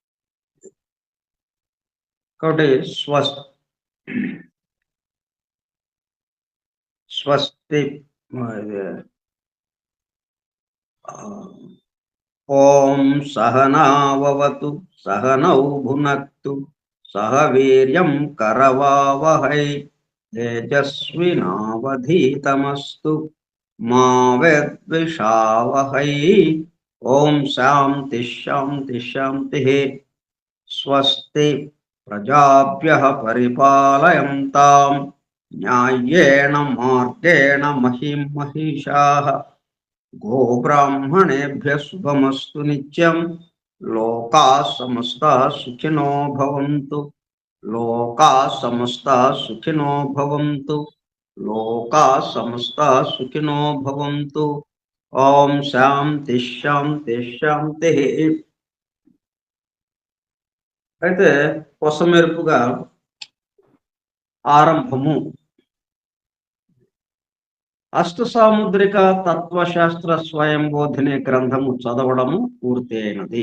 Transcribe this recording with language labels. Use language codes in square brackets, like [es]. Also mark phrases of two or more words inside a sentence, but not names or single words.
[sa] కాబట్టి స్వస్తి ఓం సహనావతు సహనౌ భునక్తు సహ వీర్యం కరవావహై తేజస్వినావధీతమస్తు మా విద్విషావహై. ఓం శాంతి శాంతి శాంతి. స్వస్తి ప్రజాభ్యః పరిపాలయంతాం న్యాయేన మార్గేణ మహిం మహిషాః. గోబ్రాహ్మణేభ్యః శుభమస్తు నిత్యం. లోకాః సమస్తాః సుఖినో భవంతు. లోకాః సమస్తాః సుఖినో భవంతు. లోకాః సమస్తాః సుఖినో భవంతు. ఓం శాంతి శాంతి శాంతి. [te] అయితే కొసమెరుపుగా ఆరంభము అష్టసాముద్రిక తత్వశాస్త్ర స్వయం బోధిని గ్రంథము చదవడము పూర్తి అయినది.